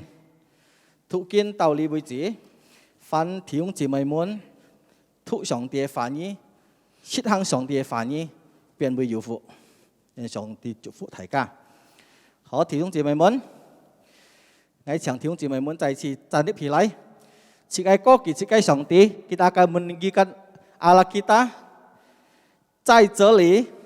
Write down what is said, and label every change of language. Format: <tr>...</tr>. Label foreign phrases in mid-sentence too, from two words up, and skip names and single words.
<yue>讀經到呢為止，凡弟兄姊妹們，讀上帝嘅話語，實行上帝嘅話語，便會有福。願上帝祝福大家。好，弟兄姊妹們，我請弟兄姊妹們再次站立起來。</yue> <id>Jika jika 上帝 kita akan meninggikan Allah kita</id> <yue>在這裡。</yue>